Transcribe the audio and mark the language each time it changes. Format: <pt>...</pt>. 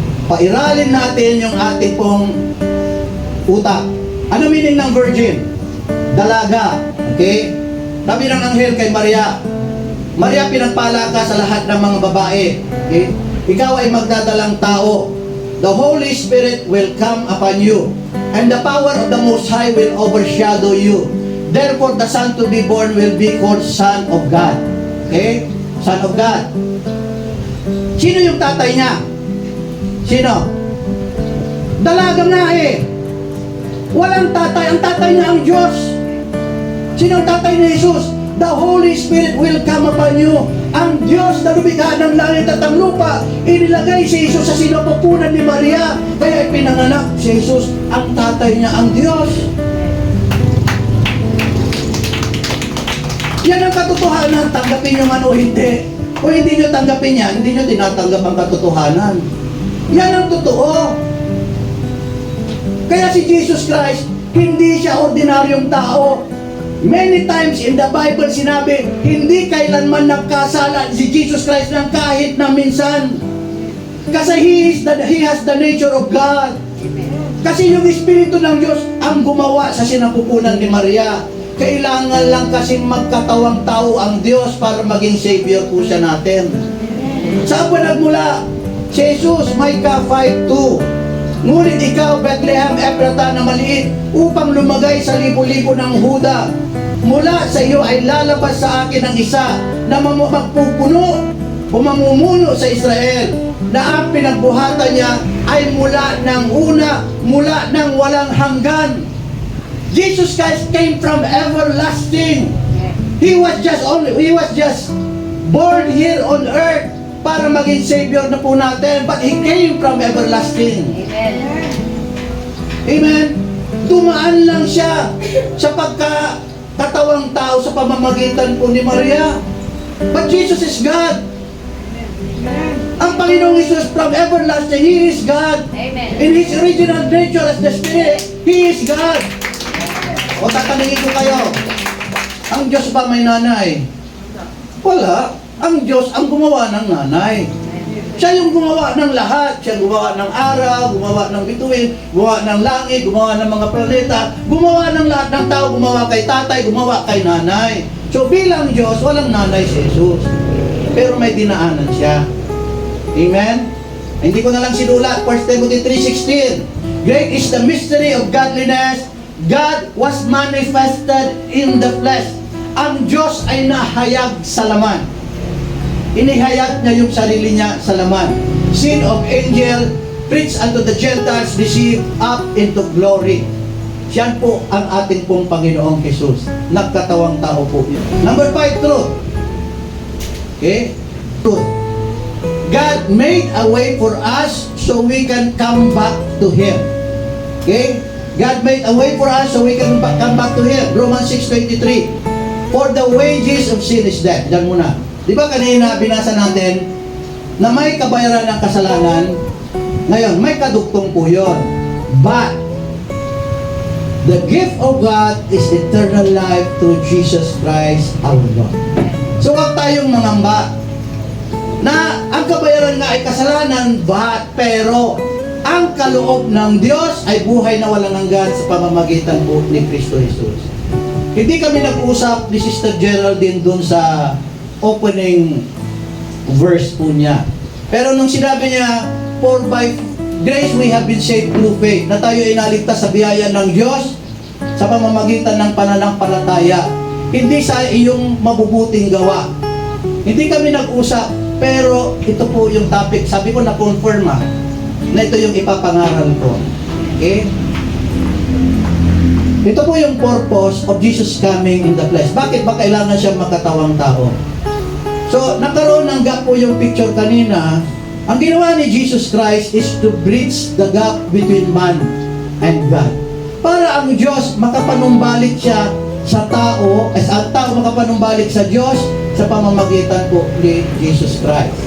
<tl>pairalin natin yung ating pong utak. Ano meaning ng virgin? Dalaga. Okay? Sabi ng anghel kay Maria, Maria, pinagpala ka sa lahat ng mga babae. Okay? Ikaw ay magdadalang tao.</tl> <en>The Holy Spirit will come upon you, and the power of the Most High will overshadow you. Therefore, the Son to be born will be called Son of God.</en> <tl>Okay?</tl> <en>Son of God.</en> <tl>Sino yung tatay niya? Sino? Dalaga nga eh. Walang tatay. Ang tatay niya ang Diyos. Sino ang tatay ni Jesus?</tl> <en>The Holy Spirit will come upon you.</en> <tl>Ang Diyos na lumikha ng langit at ang lupa, inilagay si Jesus sa sinapupunan ni Maria. Kaya ipinanganak si Jesus. Ang tatay niya ang Diyos. Yan ang katotohanan. Tanggapin nyo man o hindi. Kung hindi nyo tanggapin yan, hindi nyo tinatanggap ang katotohanan. Yan ang totoo. Kaya si Jesus Christ, hindi siya ordinaryong tao.</tl> <en>Many times in the Bible</en> <tl>sinabi, hindi kailanman nagkasala si Jesus Christ ng kahit na minsan. Kasi</tl> <en>He has the nature of God.</en> <tl>Kasi yung Espiritu ng Diyos ang gumawa sa sinapupunan ni Maria. Kailangan lang kasing magkatawang tao ang Diyos para maging Savior po siya natin. Saan ba nagmula? Si Jesus, Micah 5:2. Ngunit ikaw, Bethlehem Ephrata na maliit, upang lumagay sa libo-libo ng Huda. Mula sa iyo ay lalabas sa akin ang isa na magpupuno o mamumuno sa Israel, na ang pinagbuhatan niya ay mula ng una, mula ng walang hanggan.</tl> <en>Jesus Christ came from everlasting. He was just born here on earth</en> <tl>para maging Savior na po natin,</tl> <en>but He came from everlasting. Amen. Amen.</en> <tl>Dumaan lang siya sa pagkakatawang tao sa pamamagitan po ni Maria.</tl> <en>But Jesus is God.</en> <tl>Ang Panginoong</tl> <en>Jesus from everlasting, He is God. Amen. In His original nature as the Spirit, He is God.</en> <tl>O tatanungin ko kayo, ang Diyos ba may nanay? Wala. Ang Diyos ang gumawa ng nanay. Siya yung gumawa ng lahat. Siya gumawa ng araw, gumawa ng bituin, gumawa ng langit, gumawa ng mga planeta, gumawa ng lahat ng tao, gumawa kay tatay, gumawa kay nanay. So bilang Diyos, walang nanay si Jesus. Pero may dinaanan siya. Amen? Hindi ko na lang sinulat. 1 Timothy 3:16.</tl> <en>Great is the mystery of godliness. God was manifested in the flesh.</en> <tl>Ang Diyos ay nahayag sa laman. Inihayag niya yung sarili niya sa laman.</tl> <en>Sin of angel, preached unto the Gentiles, received up into glory.</en> <tl>Siyan po ang ating pong Panginoong Jesus. Nagkatawang tao po yun.</tl> <en>Number 5, truth.</en> <tl>Okay? Truth.</tl> <en>God made a way for us so we can come back to Him. Okay? God made a way for us so we can come back to Him. Romans 6:23. For the wages of sin is death.</en> <tl>Diyan muna. Di ba kanina binasa natin na may kabayaran ng kasalanan? Ngayon, may kadugtong po yun.</tl> <en>But, the gift of God is eternal life through Jesus Christ our Lord.</en> <tl>So, huwag tayong mangamba na ang kabayaran nga ay kasalanan, pero ang kaloob ng Diyos ay buhay na walang hanggan sa pamamagitan po ni Kristo Jesus. Hindi kami nag-usap ni Sister Geraldine dun sa opening verse po niya. Pero nung sinabi niya,</tl> <en>for by grace we have been saved through faith,</en> <tl>na tayo ay naligtas sa biyaya ng Diyos sa pamamagitan ng pananampalataya, hindi sa iyong mabubuting gawa. Hindi kami nag-usap, pero ito po yung topic. Sabi ko na-confirm na ito yung ipapangaral ko. Okay? Ito po yung</tl> <en>purpose of Jesus coming in the flesh.</en> <tl>Bakit ba kailangan siya makatawang tao? So, nagkaroon ng gap po yung picture kanina. Ang ginawa ni</tl> <en>Jesus Christ is to bridge the gap between man and God.</en> <tl>Para ang Diyos makapanumbalik siya sa tao, as ang tao makapanumbalik sa Diyos sa pamamagitan po ni Jesus Christ.</tl>